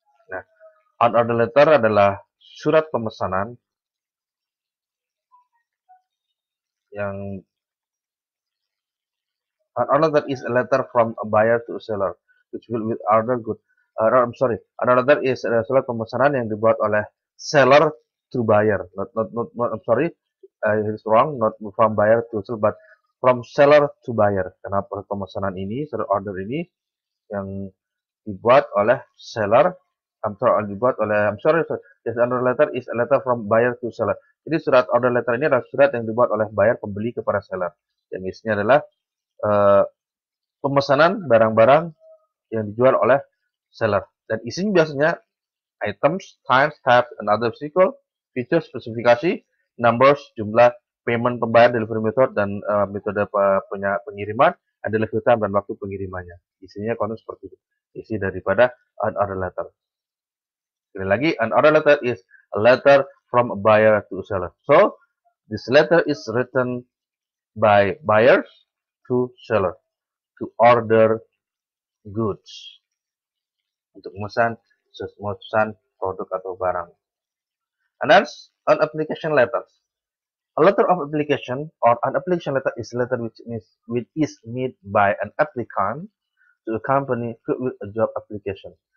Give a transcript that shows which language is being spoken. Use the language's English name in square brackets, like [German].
[Indonesian] Nah, [English] on order letter [Indonesian] adalah surat pemesanan yang [English] an order letter is a letter from a buyer to a seller, which will with order good. I'm sorry, an order letter is [Indonesian] surat pemesanan yang dibuat oleh [English] seller to buyer. Not I'm sorry, it's wrong. Not from buyer to seller, but from seller to buyer. [Indonesian] Karena pemesanan ini, surat order ini yang dibuat oleh seller. [English] I'm sorry. Yes, order letter is a letter from buyer to seller. [Indonesian] Jadi surat order letter ini adalah surat yang dibuat oleh buyer pembeli kepada seller. Yang isinya adalah pemesanan barang-barang yang dijual oleh seller. Dan isinya biasanya [English] items, times, types, and other physical features, [Indonesian] spesifikasi, [English] numbers, [Indonesian] jumlah, [English] payment [Indonesian] pembayar, [English] delivery method, [Indonesian] dan metode pengiriman, [English] and delivery time [Indonesian] dan waktu pengirimannya. Isinya konten seperti itu. Isi daripada [English] an order letter. [Indonesian] Sekali lagi, [English] an order letter is a letter from a buyer to a seller. So, this letter is written by buyers to seller to order goods. [Indonesian] Untuk memesan produk atau barang. [English] And that's an application letters. A letter of application or an application letter is a letter which is made by an applicant to a company with a job application.